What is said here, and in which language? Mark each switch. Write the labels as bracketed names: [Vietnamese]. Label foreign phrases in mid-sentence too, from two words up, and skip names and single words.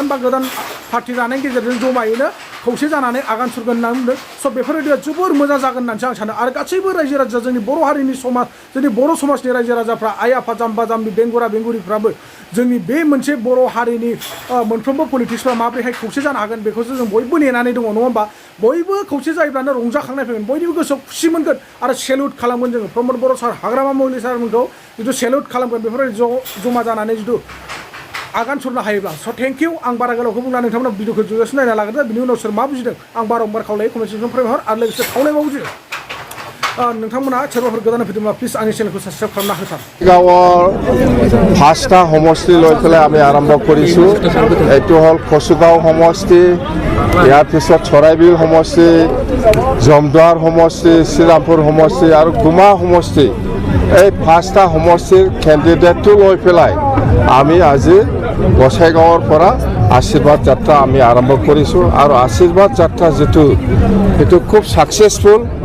[Bodo] बा गोदान पार्टि दानायनि गेजेरजों जमायैनो खौसे जानानै आगान सुरगोन होननानै बुंदों स' बेफोरबायदिया जोबोर मोजां जागोन होननानैसो आं सानो आरो गासैबो रायजो राजा जोंनि बर' हारिनि समाज जोंनि बर' समाजनि रायजो राजाफ्रा आइ आफा जाम्बा जाम्बि बेंगुरा बेंगुरिफ्राबो जोंनि बे मोनसे बर' हारिनि मोनफ्रोमबो पलिटिक्सफ्रा माबोरैहाय खौसे जानो हागोन बेखौसो जों बयबो नेनानै दङ नङा होमबा बयबो खौसे जायोब्लानो रंजाखांनाय फैगोन बयनिबो गोसोआव खुसि मोनगोन आरो सेलुट खालामगोन जोङो प्रमद बर' सार हाग्रामा महिलारि सारमोनखौ जिथु सेलुट खालामगोन बेफोरबायदि जमा जानानै जिथु आगान सुरनो हायोब्ला स' [English] thank you [Bodo] आं बारा गोलावखौ बुंना नोंथांमोना भिडिअखौ जोबजासिम नायना लागोन बिनि उनाव सोर मा बुजिदों आं बारंबार खावलायो कमेन्ट सेक्सनाव फोरमायहर आरो लोगोसे खावलायबावो जे नोंथांमोना सोरबाफोर गोदान फैदोंब्ला प्लिज आंनि चेनेलखौ साबस्क्राइब खालामना होथार [Assamese] গাঁৱৰ 5টা সমষ্টি লৈ পেলাই আমি আৰম্ভ কৰিছোঁ এইটো হ'ল কচুগাঁও সমষ্টি ইয়াৰ পিছত চৰাইবিল সমষ্টি জমদুৱাৰ সমষ্টি শ্ৰীৰামপুৰ সমষ্টি আৰু গুমা সমষ্টি এই 5টা সমষ্টিৰ কেণ্ডিডেটটো লৈ পেলাই আমি আজি গোসাইগাঁৱৰ পৰা আশীৰ্বাদ যাত্ৰা আমি আৰম্ভ কৰিছোঁ আৰু আশীৰ্বাদ যাত্ৰা যিটো সেইটো খুব ছাকচেছফুল